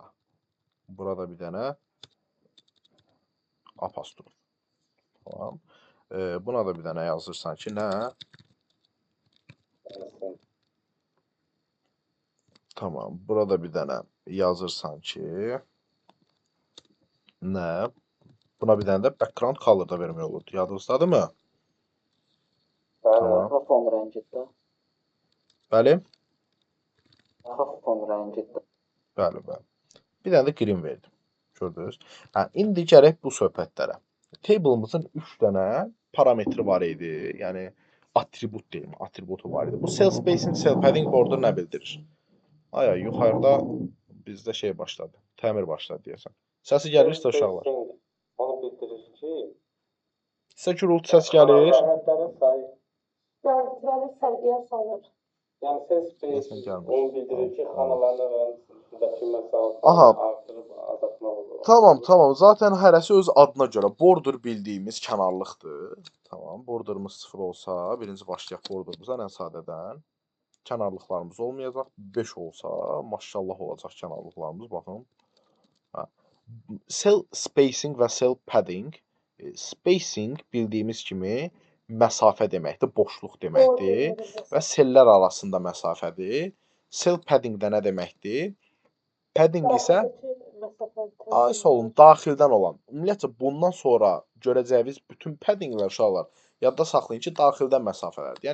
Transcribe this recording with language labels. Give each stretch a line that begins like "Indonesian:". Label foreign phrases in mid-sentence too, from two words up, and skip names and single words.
Azerbaijani: Burada bir dənə apostrof. Tamam. Buna da bir dənə yazırsan ki, nə? Tamam. Burada bir dənə yazırsan ki, nə? Buna bir dənə də
English: background color
Azerbaijani: da vermək olurdu. Yadınızdadır mı? Tamam. Fon rəngində. Bəli? Fon rəngində. Bəli, bəli. Bir dənə də green verdim. Gördünüz? İndi gərək bu söhbətlərə. Table'ımızın 3 dənə parametri var idi. Yəni, atribut deyim, atributu var idi. Bu
English: cell spacing, cell padding border
Azerbaijani: nə bildirir? Ay, yuxarıda bizdə şey başladı. Təmir başladı deyəsən. Səsi gəlirsə uşaqlar. Onu bildirir ki, Sizə gürültü səs gəlir. əlaqələrin sayı Gələcək səviyyəyə salır. Yəni cell Deyəsən spacing gəlmir. onu bildirir ki, Tamam. xanaların arasındakı Aha, məsafəni artırıb azaltmaq olur. tamam, tamam. Zaten hərəsi öz adına görə. Border bildiyimiz kənarlıqdır. Tamam. Borderımız 0 olsa, birinci başlayaq borderımızdan ən sadədən. Kənarlıqlarımız olmayacaq. 5 olsa, maşallah olacaq kənarlıqlarımız. Baxın. Hə.
English: Cell spacing
Azerbaijani: və
English: cell padding.
Azerbaijani: Spacing bildiyimiz kimi məsafə deməkdir, boşluq deməkdir və sellər arasında məsafədir. Cell padding də nə deməkdir? Padding isə ay sağ olun, daxildən olan. Ümumiyyətcə bundan sonra görəcəyiniz bütün paddinglər uşaqlar yadda saxlayın ki, daxildən məsafələrdir.